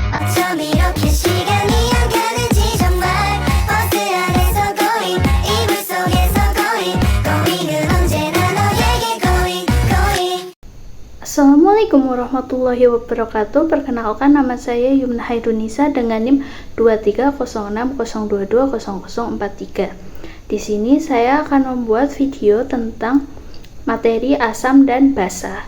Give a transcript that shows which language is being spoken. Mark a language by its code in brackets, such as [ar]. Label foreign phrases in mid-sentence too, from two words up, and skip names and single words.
[ko] 좀 이렇게 시간이 안 가는지 정말 버스 안에서 고잉 이불 속에서 고잉은 언제나 너에게 고잉. [ar] السلام عليكم ورحمة الله وبركاته. [id] Perkenalkan, nama saya Yumna Hairunisa dengan NIM 23060200043. Di sini saya akan membuat video tentang materi asam dan basa.